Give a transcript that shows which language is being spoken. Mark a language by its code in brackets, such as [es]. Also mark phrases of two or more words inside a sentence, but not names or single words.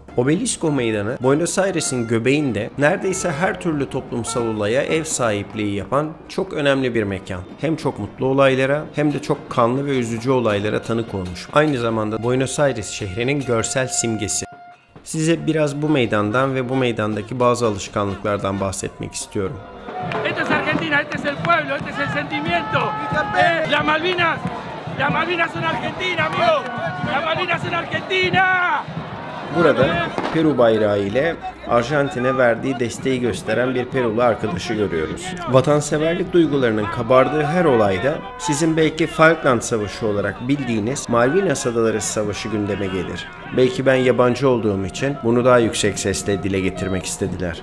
[tr] Obelisco Meydanı, Buenos Aires'in göbeğinde neredeyse her türlü toplumsal olaya ev sahipliği yapan çok önemli bir mekan. Hem çok mutlu olaylara hem de çok kanlı ve üzücü olaylara tanık olmuş. Aynı zamanda Buenos Aires şehrinin görsel simgesi. Size biraz bu meydandan ve bu meydandaki bazı alışkanlıklardan bahsetmek istiyorum. [es] Esto es Argentina, este es el pueblo, este es el sentimiento. Las Malvinas son Argentina, amigo. Las Malvinas son Argentina. [tr] Burada Peru bayrağı ile Arjantin'e verdiği desteği gösteren bir Perulu arkadaşı görüyoruz. Vatanseverlik duygularının kabardığı her olayda sizin belki Falkland Savaşı olarak bildiğiniz Malvinas Adaları Savaşı gündeme gelir. Belki ben yabancı olduğum için bunu daha yüksek sesle dile getirmek istediler.